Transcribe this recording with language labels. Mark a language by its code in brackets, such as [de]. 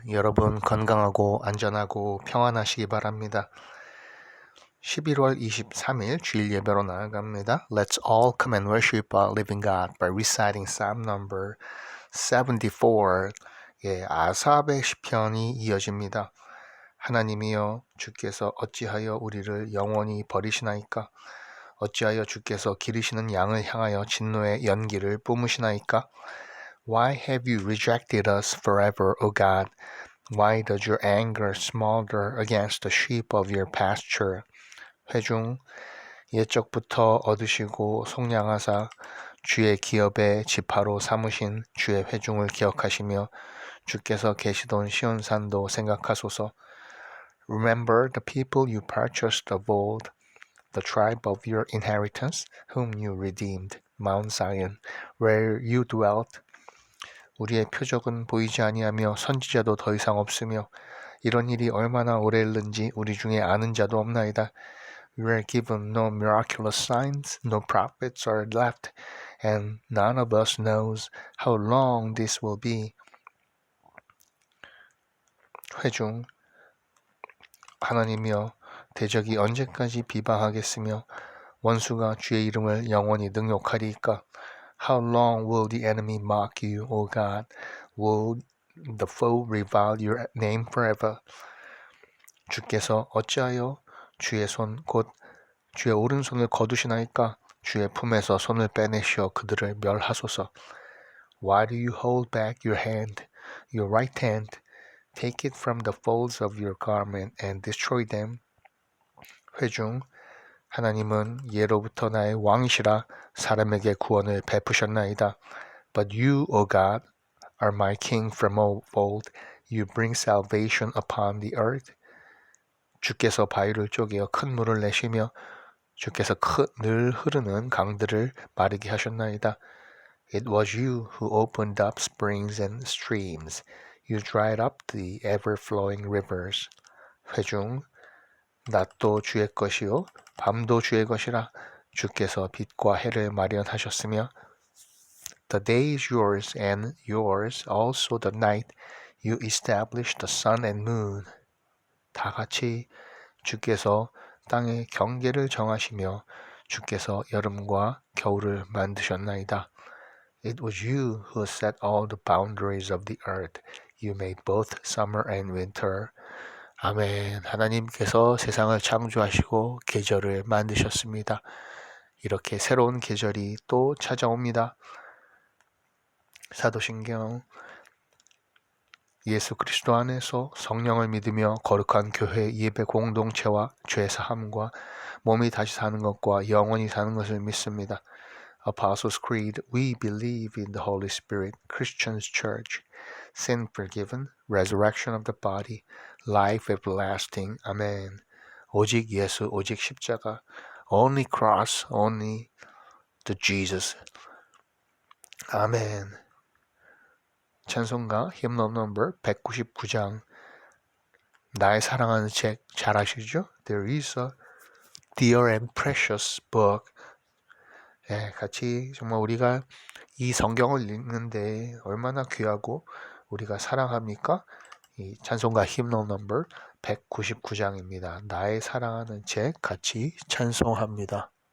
[ko] 여러분 건강하고 안전하고 평안하시기 바랍니다. 11월 23일 주일 예배로 나아갑니다. [en] Let's all come and worship our living God by reciting Psalm number 74. [ko] 아삽의 시편이 이어집니다. 하나님이여 주께서 어찌하여 우리를 영원히 버리시나이까? 어찌하여 주께서 기르시는 양을 향하여 진노의 연기를 뿜으시나이까? [en] Why have you rejected us forever, O God? Why does your anger smolder against the sheep of your pasture? [ko] 회중, 옛적부터 얻으시고 속량하사 주의 기업의 지파로 삼으신 주의 회중을 기억하시며 주께서 계시던 시온산도 생각하소서. [en] Remember the people you purchased of old, the tribe of your inheritance, whom you redeemed, Mount Zion, where you dwelt. [ko] 우리의 표적은 보이지 아니하며 선지자도 더 이상 없으며 이런 일이 얼마나 오래 일는지 우리 중에 아는 자도 없나이다. [en] We are given no miraculous signs, no prophets are left, and none of us knows how long this will be. [ko] 회중, 하나님이여 대적이 언제까지 비방하겠으며 원수가 주의 이름을 영원히 능욕하리이까? [en] How long will the enemy mock you, O God? Will the foe revile your name forever? [ko] 주께서 어찌하여 주의 손 곧 주의 오른손을 거두시나이까? 주의 품에서 손을 빼내시어 그들을 멸하소서. [en] Why do you hold back your hand, your right hand? Take it from the folds of your garment and destroy them. [ko] 회중, 하나님은 예로부터 나의 왕이시라 사람에게 구원을 베푸셨나이다. [en] But you, O God, are my king from of old. You bring salvation upon the earth. [ko] 주께서 바위를 쪼개어 큰 물을 내시며 주께서 늘 흐르는 강들을 마르게 하셨나이다. [en] It was you who opened up springs and streams. You dried up the ever-flowing rivers. [ko] 회중, 낮도 주의 것이요 밤도 주의 것이라 주께서 빛과 해를 마련하셨으며 [en] The day is yours and yours also the night. You established the sun and moon. [ko] 다 같이 주께서 땅의 경계를 정하시며 주께서 여름과 겨울을 만드셨나이다. [en] It was you who set all the boundaries of the earth. You made both summer and winter. [ko] 아멘. 하나님께서 세상을 창조하시고 계절을 만드셨습니다. 이렇게 새로운 계절이 또 찾아옵니다. 사도신경 예수 그리스도 안에서 성령을 믿으며 거룩한 교회 예배 공동체와 죄 사함과 몸이 다시 사는 것과 영원히 사는 것을 믿습니다. [en] Apostles' Creed, we believe in the Holy Spirit, Christians' Church, sin forgiven, resurrection of the body, life everlasting. [ko] 아멘. 오직 예수, 오직 십자가, [en] only cross, only the Jesus. [ko] 아멘. 찬송가 [en] hymn number [ko] 199장. 나의 사랑하는 책 잘 아시죠? [en] There is a dear and precious book. [ko] 같이 정말 우리가 이 성경을 읽는데 얼마나 귀하고 우리가 사랑합니까? 이 찬송가 [en] hymn number [ko] 199장입니다. 나의 사랑하는 책 같이 찬송합니다.